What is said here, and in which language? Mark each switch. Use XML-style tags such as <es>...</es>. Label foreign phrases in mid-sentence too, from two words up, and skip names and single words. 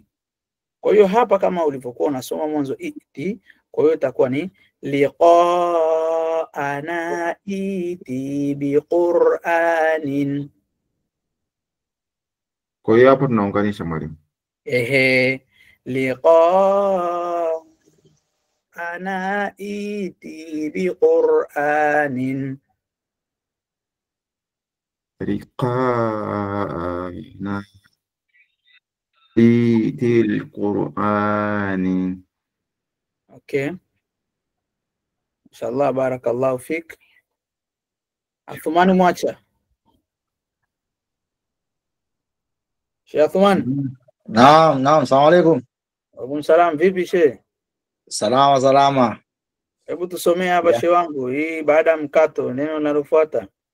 <sw>Kwa hiyo hapa kama ulivyokuwa unasoma mwanzo iti, kwa hiyo itakuwa ni</sw> <ar>لقاءنا ائت بقرآن.</ar> <sw>Kwa hiyo hapo tunaunganisha mwalimu.</sw> <ar>لقاءنا أن ائت بقرآن. رقاء في القرآن.</ar> <sw>Okay.</sw> <ar>إن شاء الله، بارك الله فيك.</ar> <sw>Athumani Mwacha. Sheikh Athumani.</sw> <ar>نعم، سلام عليكم. وعليكم السلام,</ar> <sw>vipi Sheikh? Salama. Hebu tusomee hapa Yeah. Sheikh wangu, hii baada ya mkato neno linalofuata.</sw>